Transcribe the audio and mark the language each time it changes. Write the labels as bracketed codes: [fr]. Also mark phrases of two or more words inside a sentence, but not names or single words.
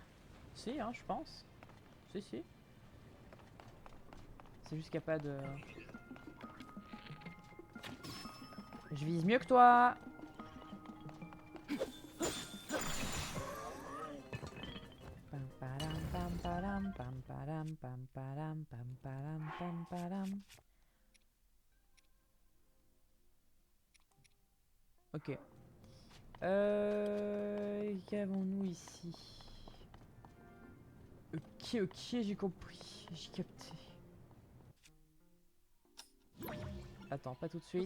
[fr] Si, hein, je pense. Si, si. C'est juste qu'il n'y a pas de... Je vise mieux que toi. Pam padam pam padam pam padam pam padam pam padam pam padam. Ok. Qu'avons-nous ici? Ok, ok, j'ai compris. J'ai capté. Attends, pas tout de suite.